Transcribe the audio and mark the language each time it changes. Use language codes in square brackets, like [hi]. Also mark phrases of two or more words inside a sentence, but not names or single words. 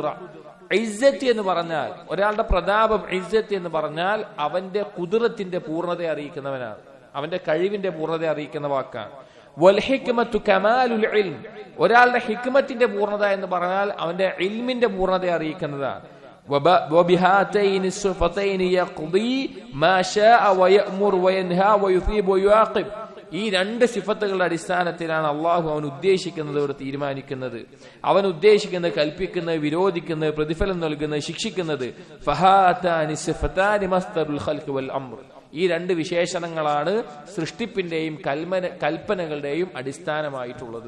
[ml] ഇസ്സത്ത് എന്ന് പറഞ്ഞാൽ ഒരാളുടെ പ്രതാപം, ഇസ്സത്ത് എന്ന് പറഞ്ഞാൽ അവന്റെ ഖുദ്റത്തിന്റെ പൂർണ്ണത അറിയിക്കുന്നവനാണ്, അവന്റെ കഴിവിന്റെ പൂർണ്ണത അറിയിക്കുന്ന വാക്കാണ്. [ar] والحكمة كمال العلم, [ml] ഒരാളുടെ ഹിക്മത്തിന്റെ പൂർണ്ണത എന്ന് പറഞ്ഞാൽ അവന്റെ ഇൽമിന്റെ പൂർണ്ണത അറിയിക്കുന്നതാണ്. [ar] وبهاتين الصفتين يقضي ما شاء ويأمر وينهى ويثيب ويعاقب. [ml] ഈ രണ്ട് സിഫത്തുകളുടെ അടിസ്ഥാനത്തിലാണ് അള്ളാഹു അവൻ ഉദ്ദേശിക്കുന്നത് ഇവിടെ തീരുമാനിക്കുന്നത്. അവൻ ഉദ്ദേശിക്കുന്നത് കൽപ്പിക്കുന്നത്, വിരോധിക്കുന്നത്, പ്രതിഫലം നൽകുന്നത്, ശിക്ഷിക്കുന്നത്. [ar] فهاتان صفتان مصدر الخلق والأمر. [ml] ഈ രണ്ട് വിശേഷണങ്ങളാണ് സൃഷ്ടിപ്പിന്റെയും കൽപ്പനകളുടെയും അടിസ്ഥാനമായിട്ടുള്ളത്.